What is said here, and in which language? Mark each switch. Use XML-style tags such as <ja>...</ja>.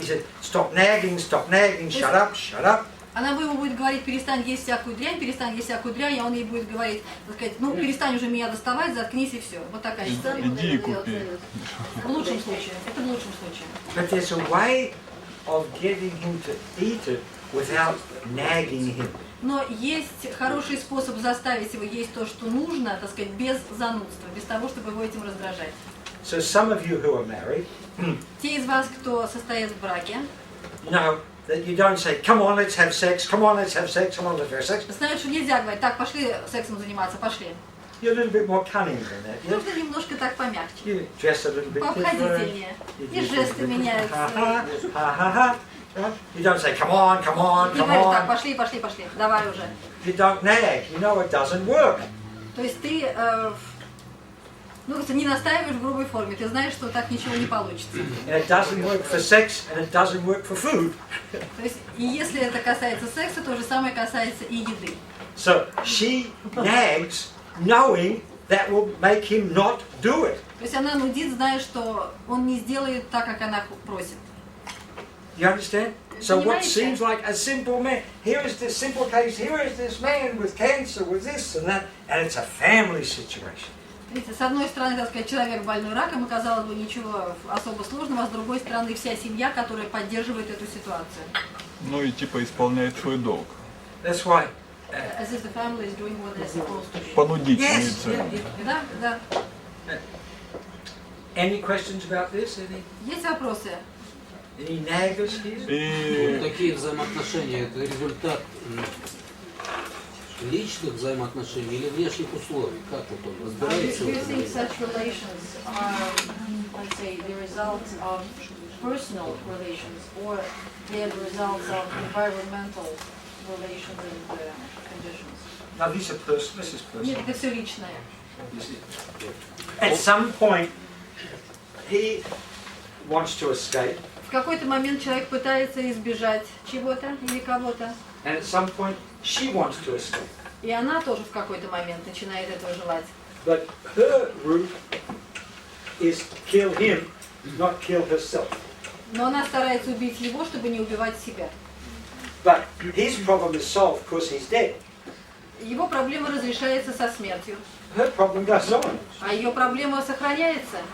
<en>He said, stop nagging, shut up, shut up.</en> <ru>Она ему будет говорить, перестань есть всякую дрянь, а он ей будет говорить, так сказать, ну, перестань уже меня доставать, заткнись и все. Вот такая ситуация. Иди и купи. В лучшем случае, это в лучшем случае.</ru> <en>But there's a way of getting him to eat it without nagging him.</en> <ru>Но есть хороший способ заставить его есть то, что нужно, так сказать, без занудства, без того, чтобы его этим раздражать.</ru> <en>So some of you who are married,</en> <ru>Те из вас, кто состоит в браке,</ru> <en>you know that you don't say, come on, let's have sex, come on, let's have sex, come on, let's have sex.</en> <ru>знают, что нельзя говорить, так, пошли сексом заниматься, пошли.</ru> <en>You're a little bit more cunning than that. Yeah?</en> <ru>Нужно немножко так помягче,</ru> <en>You dress a little bit different.</en> <ru>пообходительнее. И жесты меняются.</ru> <en>Ha ha ha. Right? You don't say, come on, come on,</en> <ru>Не</ru> <en>come</en> <ru>говоришь, так,</ru> <en>on.</en> <ru>пошли, давай уже.</ru> <en>You don't nag. You know it doesn't work.</en> <ru>То есть ты, ну, не настаиваешь в грубой форме, ты знаешь, что так ничего не получится.</ru> <en>And it doesn't work for sex, and it doesn't work for food.</en> <ru>То есть, и если это касается секса, то же самое касается и еды.</ru> <en>So she nags, knowing that will make him not do it.</en> <ru>То есть она нудит, зная, что он не сделает так, как она просит.</ru> <en>You understand? So what</en> <ru>Понимаете?</ru> <en>seems like a simple man, here is this simple case, here is this man with cancer, with this and that, and it's a family situation.</en> <ru>Видите, с одной стороны, так сказать, человек больной раком, и казалось бы, ничего особо сложного, а с другой стороны, вся семья, которая поддерживает эту ситуацию. Ну и типа исполняет свой долг.</ru> <en>That's why. As if the family is doing what they're supposed to do.</en> <ru>Понудительница. Да.</ru> <en>Any questions about this?</en> <ru>Есть вопросы?</ru> <en>Any naggers here?</en> <ru>И Такие взаимоотношения – это результат личных взаимоотношений или внешних условий? Как вот он разбирается?</ru> <en>Do you think such relations are, let's say, the result of personal relations, or they are the results of environmental relations and conditions? No, these are personal. This is</en> <ru>Нет,</ru> <en>personal.</en> <ru>это все личное.</ru> <en>At some point, he wants to escape,</en> <ru>В какой-то момент человек пытается избежать чего-то или кого-то,</ru> <en>and at some point, she wants to escape.</en> <ru>и она тоже в какой-то момент начинает этого желать.</ru> <en>But her route is kill him, not kill herself.</en> <ru>Но она старается убить его, чтобы не убивать себя.</ru> <en>But his problem is solved because he's dead.</en> <ru>Его проблема разрешается со смертью,</ru> <en>Her problem goes on.</en> <ru>а ее проблема сохраняется.</ru>